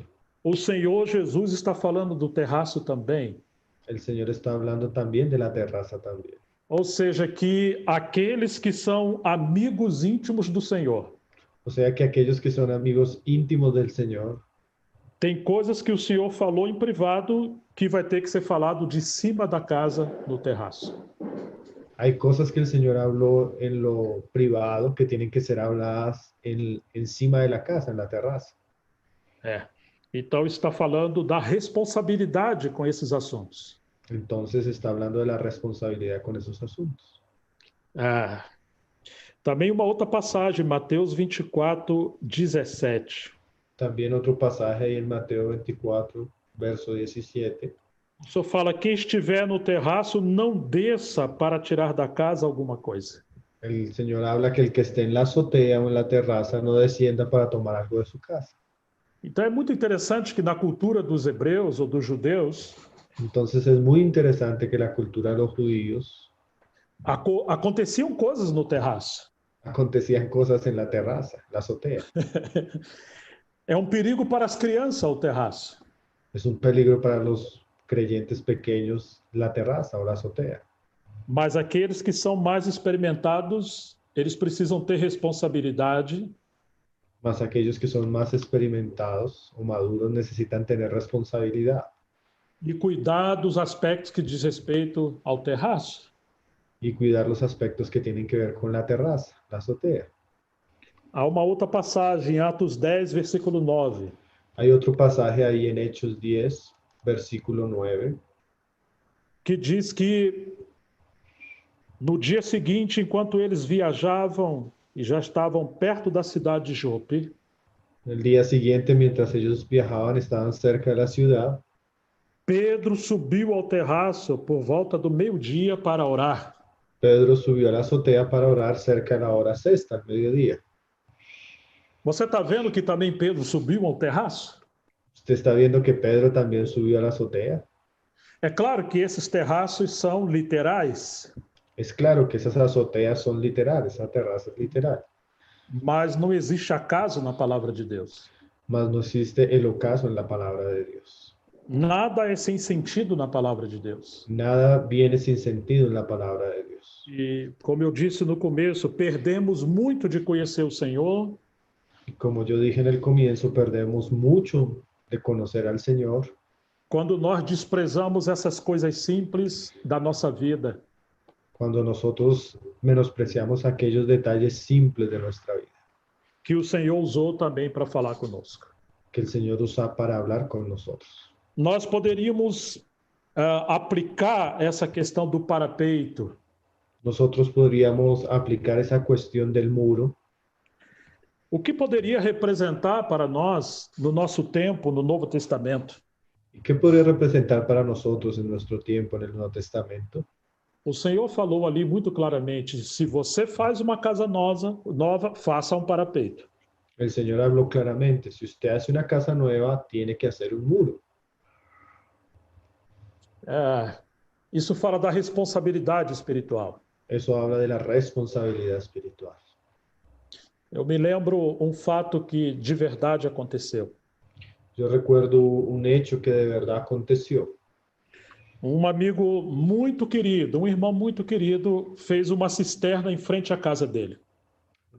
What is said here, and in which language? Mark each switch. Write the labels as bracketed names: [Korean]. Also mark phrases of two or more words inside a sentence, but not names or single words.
[Portuguese] O Senhor Jesus está falando do terraço também. [Spanish] El Señor está hablando también de la terraza también. [Portuguese] Ou seja, que aqueles que são amigos íntimos do Senhor, [Spanish] O sea que aquellos que son amigos íntimos del Señor, [Portuguese] tem coisas que o Senhor falou em privado que vai ter que ser falado de cima da casa, no terraço. [Spanish] hay cosas que el Señor habló en lo privado que tienen que ser habladas encima de la casa, en la terraza. [Portuguese] Então está falando da responsabilidade com esses assuntos. [Spanish] Entonces está hablando de la responsabilidad con esos asuntos. [Portuguese] Também uma outra passagem, Mateus 24, 17. [Spanish] También otro pasaje ahí en Mateo 24, verso 17. [Portuguese] O Senhor fala: quem estiver no terraço, não desça para tirar da casa alguma coisa. [Spanish] El Señor habla que el que esté en la azotea o en la terraza no descienda para tomar algo de su casa. [Portuguese] Então é muito interessante que na cultura dos hebreus ou dos judeus, [Spanish] Entonces es muy interesante que la cultura de los judíos [Portuguese] aconteciam coisas no terraço. [Spanish] acontecían cosas en la terraza, la azotea. [Portuguese] É um perigo para as crianças o terraço. [Spanish] Es un peligro para los creyentes pequeños la terraza o la azotea. [Portuguese] Mas aqueles que são mais experimentados, eles precisam ter responsabilidade. [Spanish] Mas aquellos que son más experimentados o maduros necesitan tener responsabilidad [Portuguese] E cuidar dos aspectos que diz respeito ao terraço. [Spanish] y cuidar los aspectos que tienen que ver con la terraza, la azotea. [Portuguese] Há uma outra passagem, em Atos 10, versículo 9. [Spanish] Hay otro pasaje ahí en Hechos 10, versículo 9, [Portuguese] que diz que no dia seguinte, enquanto eles viajavam e já estavam perto da cidade de Jope, [Spanish] el día siguiente, mientras ellos viajaban, estaban cerca de la ciudad, [Portuguese] Pedro subiu ao terraço por volta do meio-dia para orar. [Spanish] Pedro subió a la azotea para orar cerca de la hora sexta, al mediodía. [Portuguese] Você está vendo que também Pedro subiu ao terraço? [Spanish] ¿Usted está viendo que Pedro también subió a la azotea? [Portuguese] É claro que esses terraços são literais, [Spanish] Es claro que esas azoteas son literales, esa terraza es literal, [Portuguese] mas não existe acaso na palavra de Deus. [Spanish] mas no existe el ocaso en la palabra de Dios. [Portuguese] Nada é sem sentido na palavra de Deus. [Spanish] Nada viene sin sentido en la palabra de Dios. [Portuguese] E, como eu disse no começo, perdemos muito de conhecer o Senhor. [Spanish] Y como yo dije en el comienzo, perdemos mucho de conocer al Señor [Portuguese] Quando nós desprezamos essas coisas simples da nossa vida. [Spanish] cuando nosotros menospreciamos aquellos detalles simples de nuestra vida, [Portuguese] Que o Senhor usou também para falar conosco. [Spanish] que el Señor usa para hablar con nosotros. [Portuguese] Nós poderíamos aplicar essa questão do parapeito. [Spanish] Nosotros podríamos aplicar esa cuestión del muro. [Portuguese] O que poderia representar para nós, no nosso tempo, no Novo Testamento? [Spanish] ¿Y qué podría representar para nosotros en nuestro tiempo en el Nuevo Testamento? [Portuguese] O Senhor falou ali muito claramente: se você faz uma casa nova, faça um parapeito. [Spanish] El Señor habló claramente, si usted hace una casa nueva, tiene que hacer un muro. [Portuguese] Isso fala da responsabilidade espiritual. [Spanish] Eso habla de la responsabilidad espiritual. [Portuguese] Eu me lembro um fato que de verdade aconteceu. [Spanish] Yo recuerdo un hecho que de verdad aconteció. [Portuguese] Um amigo muito querido, um irmão muito querido, fez uma cisterna em frente à casa dele.